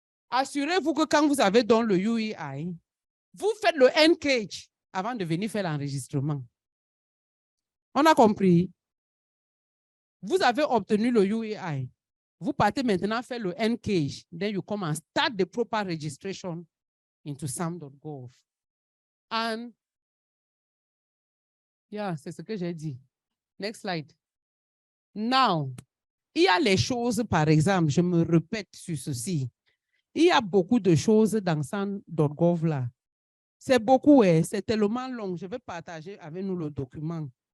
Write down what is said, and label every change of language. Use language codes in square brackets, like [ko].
[fr] Assurez-vous que quand vous avez dans le UEI, vous faites le NCAGE avant de venir faire l'enregistrement. On a compris? Vous avez obtenu le UEI. Vous partez maintenant faire le NCAGE. [en] Then you come and start the proper registration into SAM.gov. And yeah, [fr] c'est ce que j'ai dit. [en] Next slide. [fr] Now, il y a les choses, par exemple, je me répète sur ceci. Il y a beaucoup de choses dans SAM.gov là C'est beaucoup, c'est tellement long. Je vais partager avec nous le document.